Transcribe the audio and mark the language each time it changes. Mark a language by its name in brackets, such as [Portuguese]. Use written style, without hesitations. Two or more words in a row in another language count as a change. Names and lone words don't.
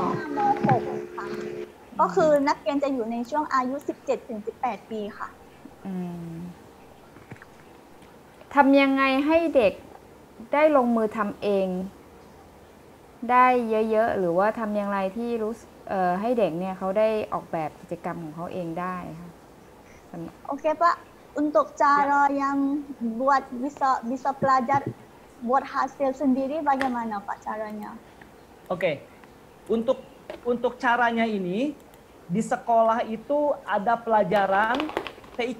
[Thai] 5ม6ค่ะ ก็คือนักเรียนจะอยู่ในช่วงอายุ 17-18 ปีค่ะ อืมทำยังไงให้เด็กได้ลงมือทำเอง ได้เยอะๆหรือว่าทำอย่างไรที่ให้เด็กเนี่ยเขาได้ออกแบบกิจกรรมของเขาเองได้ค่ะ [Indonesian] Oke Pak, untuk cara yang buat bisa pelajar buat hasil sendiri bagaimana Pak caranya? oke. Untuk caranya ini di sekolah itu ada pelajaran TIK.